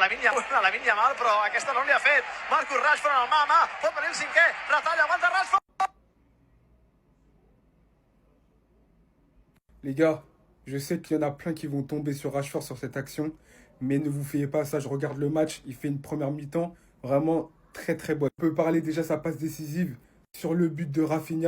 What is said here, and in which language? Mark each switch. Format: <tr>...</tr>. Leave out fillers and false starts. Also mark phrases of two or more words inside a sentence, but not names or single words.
<ca>Lamine Yamal, però aquesta no li ha fet. Marcus Rashford en el mà a mà, pot venir el cinquè, retalla, aguanta Rashford.</ca> <fr>Les gars, je sais qu'il y en a plein qui vont tomber sur Rashford sur cette action, mais ne vous fiez pas à ça. Je regarde le match, il fait une première mi-temps vraiment très très bonne. On peut parler déjà sa passe décisive sur le but de Rafinha.</fr>